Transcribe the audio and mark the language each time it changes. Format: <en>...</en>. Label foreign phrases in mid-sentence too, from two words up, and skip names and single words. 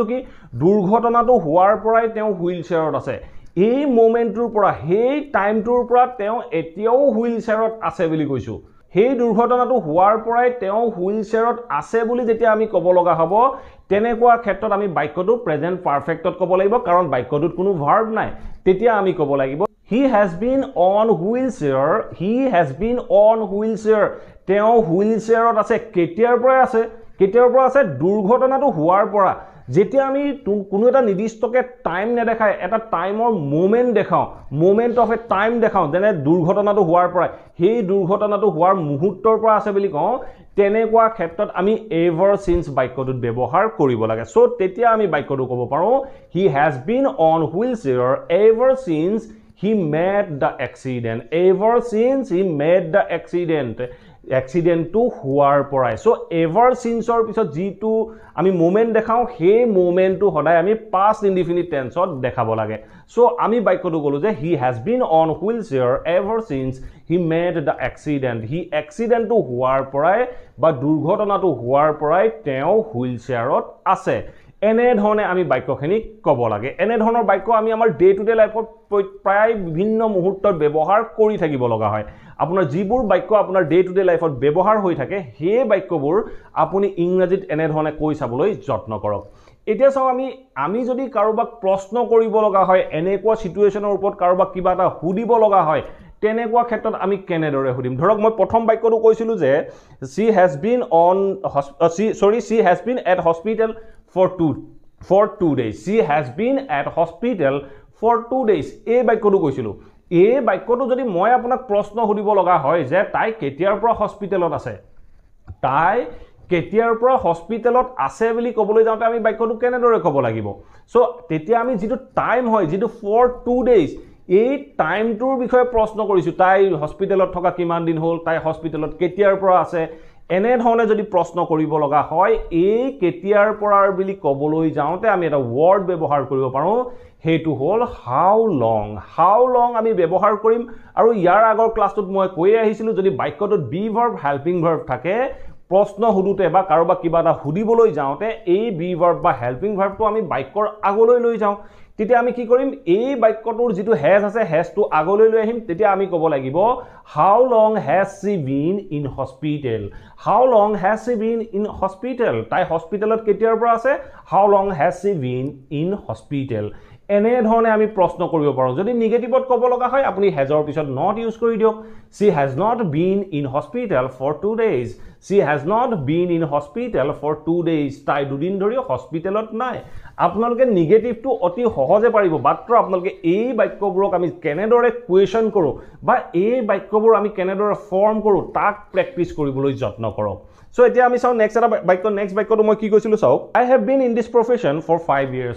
<as>কি দুৰ্ঘটনাটো হোৱাৰ পৰাই তেওঁ হুইল চেয়াৰত আছে এই মোমেন্টটোৰ পৰা সেই টাইমটোৰ পৰা তেওঁ এতিয়াও হুইল চেয়াৰত আছে বুলি কৈছো সেই দুৰ্ঘটনাটো হোৱাৰ পৰাই তেওঁ হুইল চেয়াৰত আছে বুলি যেতিয়া আমি ক'ব লগা হ'ব তেনেকুৱা ক্ষেত্ৰত আমি বাক্যটো</as> <en>present perfect</en> <as>ক'ব লাগিব কাৰণ বাক্যটোত কোনো ভাৰ্ব নাই তেতিয়া আমি ক'ব লাগিব</as> <en>he has been on wheelchair</en> <as>তেওঁ হুইল চেয়াৰত আছে কেতিয়াৰ পৰা আছে দুৰ্ঘটনাটো হোৱাৰ পৰা যেতিয়া আমি কোনো এটা নিৰ্দিষ্টকে টাইম নেদেখায় এটা টাইমৰ মোমেন্ট দেখাও</as> <en>moment of a time</en> <as>দেখাও যেনে দুৰ্ঘটনাটো হোৱাৰ পৰা সেই দুৰ্ঘটনাটো হোৱাৰ মুহূৰ্তৰ পৰা আছে বুলি কওঁ তেনেকুৱা ক্ষেত্ৰত আমি</as> <en>ever since</en> <as>বাক্যটোত ব্যৱহাৰ কৰিব লাগে সো তেতিয়া আমি বাক্যটো ক'ব পাৰো</as> <en>he has been on wheelchair ever since he made the accident accident to</en> <as>হোৱাৰ পৰাই সো</as> <en>ever since or</en> <as>পিছত যেটো আমি মোমেন্ট দেখাও সেই মোমেন্টটো সদায় আমি</as> <en>past indefinite tenseত</en> <as>দেখাব লাগে সো আমি বাক্যটো কলো যে</as> <en>he has been on wheelchair ever since he made the accident to</en> <as>হোৱাৰ পৰাই বা দুৰ্ঘটনাটো হোৱাৰ পৰাই তেওঁ হুইল চেয়াৰত আছে এনে ধৰণে আমি বাক্যখিনি ক'ব লাগে এনে ধৰণৰ বাক্য আমি আমাৰ</as> <en>day to day life</en> <as>প্ৰায় বিভিন্ন মুহূৰ্তত ব্যৱহাৰ কৰি থাকিব লগা হয় আপোনাৰ যিবোৰ বাক্য আপোনাৰ</as> <en>day to day life</en> <as>ব্যৱহাৰ হৈ থাকে সেই বাক্যবোৰ আপুনি ইংৰাজীত এনে ধৰণে কৈ চাবলৈ যত্ন কৰক এতিয়া চাও আমি যদি কাৰোবাক প্ৰশ্ন কৰিব লগা হয় এনেকুৱা সিচুৱেচনৰ ওপৰত কাৰোবাক কিবা এটা হুদিব লগা হয় তেনেকুৱা ক্ষেত্ৰত আমি কেনেদৰে হুদিম ধৰক মই প্ৰথম বাক্যটো কৈছিলো যে</as> <en>she has been at hospital for 2 days she has been at hospital for 2 days</en> <as>এই বাক্যটো কৈছিলো এই বাক্যটো যদি মই আপোনাক প্ৰশ্ন হুদিব লগা হয় যে তাই কেতিয়াৰ পৰা হস্পিটেলত আছে তাই কেতিয়াৰ পৰা হস্পিটেলত আছে বুলি ক'বলৈ যাওঁতে আমি বাক্যটো কেনেদৰে ক'ব লাগিব সো তেতিয়া আমি যেটো টাইম হয় যেটো</as> <en>for 2 days</en> <as>এই টাইমটোৰ বিষয়ে প্ৰশ্ন কৰিছো তাই হস্পিটেলত থকা কিমান দিন হ'ল তাই হস্পিটেলত কেতিয়াৰ পৰা আছে এনে ধৰণে যদি প্ৰশ্ন কৰিব লগা হয় এই কেতিয়াৰ পৰা বুলি ক'বলৈ যাওঁতে আমি এটা ওয়াৰ্ড ব্যৱহাৰ কৰিব পাৰো হেতু হল</as> <en>how long</en> <as>আমি ব্যৱহাৰ কৰিম আৰু ইয়াৰ আগৰ ক্লাছটোত মই কৈ আহিছিলো যদি বাক্যটোত</as> <en>be verb helping verb</en> <as>থাকে প্ৰশ্ন হুদুতে বা কাৰোবাক কিবা এটা হুদিবলৈ যাওঁতে এই</as> <en>be verb</en> <as>বা</as> <en>helping verb</en> <as>আমি বাক্যৰ আগলৈ লৈ যাওঁ তেতিয়া আমি কি কৰিম এই বাক্যটোৰ যেটো হেজ আছে হেজটো আগলৈ লৈ আহিম তেতিয়া আমি ক'ব লাগিব</as> <en>how long has she been in</en> <as>hospital তাই হস্পিটেলত কেতিয়াৰ পৰা আছে</as> <en>how long has she been in hospital</en> <as>এনে ধৰণে আমি প্ৰশ্ন কৰিব পাৰো যদি নিগেটিভত ক'ব লগা হয় আপুনি হেজৰ পিছত not ইউজ কৰি দিয়ক</as> <en>she has not been in hospital for 2 days she has not been in hospital for 2 days</en> <as>তাই দুদিন ধৰি হস্পিটেলত নাই আপোনালোকে নিগেটিভটো অতি সহজে পাৰিব মাত্ৰ আপোনালোকে এই বাক্যবোৰক আমি কেনেদৰে কোৱেশ্চন কৰো বা এই বাক্যবোৰ আমি কেনেদৰে ফৰ্ম কৰো তাক প্ৰেক্টিস কৰিবলৈ যত্ন কৰক সো এতিয়া আমি চাও নেক্সট বাক্যটো মই কি কৈছিলো চাও</as> <en>I have been in this profession for 5</en>